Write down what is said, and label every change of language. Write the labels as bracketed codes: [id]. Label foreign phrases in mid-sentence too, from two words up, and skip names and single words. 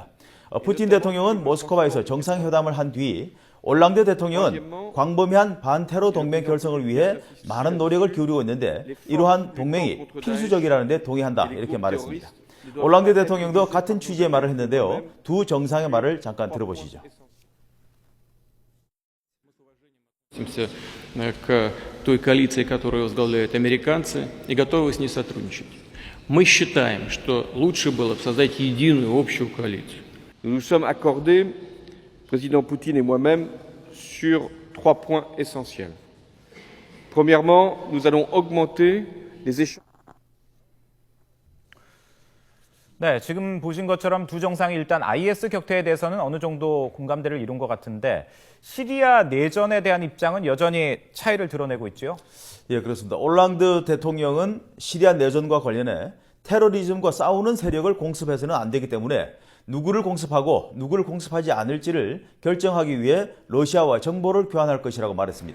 [ko] 푸틴 대통령은 모스크바에서 정상회담을 한 뒤 올랑드 대통령은 광범위한 반테러 동맹 결성을 위해 많은 노력을 기울이고 있는데 이러한 동맹이 필수적이라는 데 동의한다 이렇게 말했습니다. 올랑드 대통령도 같은 취지의 말을 했는데요. 두 정상의 말을 잠깐 들어보시죠. [ru] К той коалиции, которую возглавляют американцы, и готовы с ней сотрудничать. Мы считаем, что лучше было бы создать единую общую коалицию. [fr] Nous nous sommes accordés, le président Poutine et moi-même, sur 3 points essentiels. Premièrement, nous allons augmenter les échanges. [ko] 네, 지금 보신 것처럼 두 정상이 일단 IS 격퇴에 대해서는 어느 정도 공감대를 이룬 것 같은데 시리아 내전에 대한 입장은 여전히 차이를 드러내고 있죠? 예, 그렇습니다. 올랑드 대통령은 시리아 내전과 관련해 테러리즘과 싸우는 세력을 공습해서는 안 되기 때문에 누구를 공습하고 누구를 공습하지 않을지를 결정하기 위해 러시아와 정보를 교환할 것이라고 말했습니다.